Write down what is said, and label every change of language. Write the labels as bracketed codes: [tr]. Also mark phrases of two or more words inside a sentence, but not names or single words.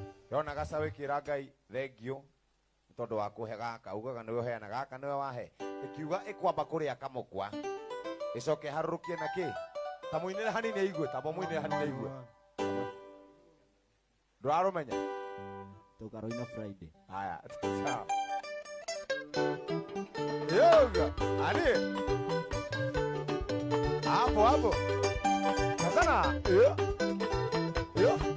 [ki] Yona gacaũ ĩkĩra Ngai, "Thengiũ, nĩ tondũ wa kũhe gaka." Ugaga, "Nĩwe ũheana gaka, nĩwe wahe." Ĩkiuga, "Ĩkwamba kũrĩa kamũkwa." Ĩcoke ĩharũrũkie na kĩ? Ta mũinĩre hanini aigue, tamba mũinĩre hanini aigue. Ndũrarũmenya? Tũkaroina Friday. [sw] Haya, sawa. [ki] Yoga, ani? [sw] Hapo, hapo. [ki] Sasana, yo. Yo.